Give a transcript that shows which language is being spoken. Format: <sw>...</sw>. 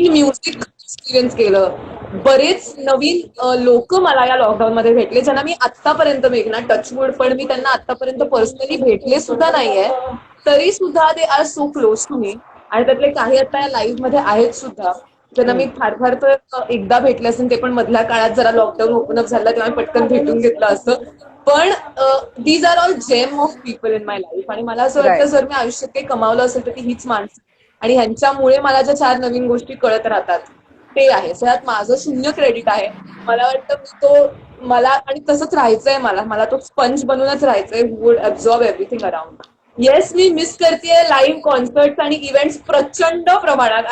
<mr>नवीन music experience केलं. बरेच नवीन लोक मला या लॉकडाऊन मध्ये भेटले, ज्यांना मी आतापर्यंत, मेघना टचवूड, पण मी त्यांना आतापर्यंत पर्सनली भेटले सुद्धा नाहीये, तरी सुद्धा</mr> <en>They are so close to me.</en> <mr>आणि त्यातले काही आता या लाईव्ह मध्ये आहेत सुद्धा, त्यांना मी फार फार तर एकदा भेटले असेल, ते पण मधल्या काळात जरा लॉकडाऊन ओपन अप झाला तेव्हा पटकन भेटून घेतलं असतं. पण</mr> <en>These are all gem of people in my life.</en> <mr>आणि मला असं वाटतं</mr> <en>Right.</en> <mr>जर मी आयुष्यात काही कमावलं असेल तर ती हीच माणसं, आणि ह्यांच्यामुळे मला ज्या 4 नवीन गोष्टी कळत राहतात ते आहे. सगळ्यात माझं 0 क्रेडिट आहे. मला वाटतं मी तो, मला आणि तसंच राहायचंय, मला तो स्पंज बनूनच राहायचंय,</mr> <en>Would absorb everything around.</en> <mr>Yes, मी miss करतेय लाईव्ह कॉन्सर्ट आणि इव्हेंट्स प्रचंड प्रमाणात.</mr>